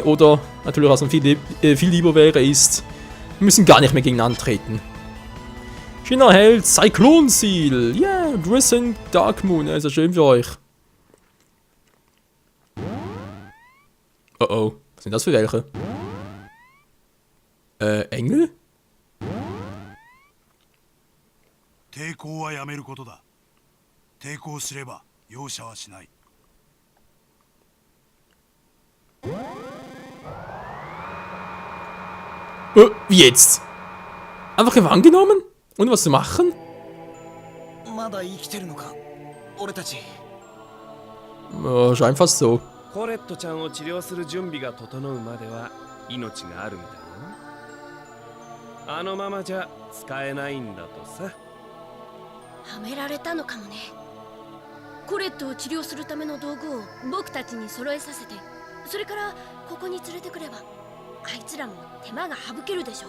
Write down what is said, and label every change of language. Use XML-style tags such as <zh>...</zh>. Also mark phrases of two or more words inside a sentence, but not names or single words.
<de>Oder natürlich, was viel lieber wäre, ist. Wir müssen gar nicht mehr gegeneinander treten. Schöner Held, Cyclone Seal. Yeah, Drissing Dark Moon. Ja, ist ja schön für euch. Oh oh, was sind das für welche? Engel?</de> <ja>抵抗はやめることだ。抵抗すれば容赦はしない。</ja> <de>Wie jetzt? Einfach gefangen genommen? Ohne was zu machen?</de> <ja>まだ生きてるのか俺たち</ja> <de>Scheint fast so.</de> <ja>コレットちゃんを治療する準備が整うまでは命があるみたいな。あのままじゃ使えないんだとさ。はめられたのかもね。コレットを治療するための道具を僕たちに揃えさせて、それからここに連れてくればあいつらも手間が省けるでしょ。</ja>